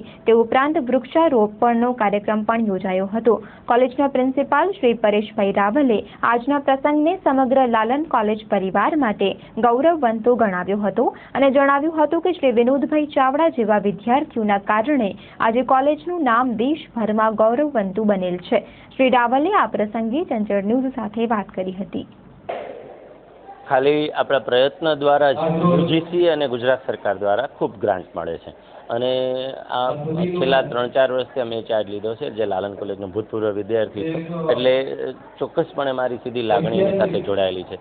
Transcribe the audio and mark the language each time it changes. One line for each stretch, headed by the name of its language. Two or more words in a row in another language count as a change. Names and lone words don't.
Gujarati: તે ઉપરાંત વૃક્ષારોપણનો કાર્યક્રમ પણ યોજાયો હતો। કૉલેજના પ્રિન્સિપાલ શ્રી પરેશભાઈ રાવલે આજના પ્રસંગને સમગ્ર લાલન કૉલેજ પરિવાર માટે ગૌરવવંતો ગણાવ્યો હતો અને જણાવ્યું હતું કે શ્રી વિનોદભાઈ ચાવડા જેવા વિદ્યાર્થીઓના કારણે આજે કોલેજનું નામ દેશભરમાં ગૌરવવંતું બનેલ છે। શ્રી રાવલે આ પ્રસંગે ચંચળ ન્યૂઝ સાથે વાત કરી હતી। ખાલી આપણા પ્રયત્ન દ્વારા જ યુજીસી અને ગુજરાત સરકાર દ્વારા ખૂબ ગ્રાન્ટ મળે છે અને આ છેલ્લા 3-4 વર્ષથી અમે ચાર્જ લીધો છે જે લાલન કોલેજનો ભૂતપૂર્વ વિદ્યાર્થી છું એટલે ચોક્કસપણે મારી સીધી લાગણી એની સાથે જોડાયેલી છે।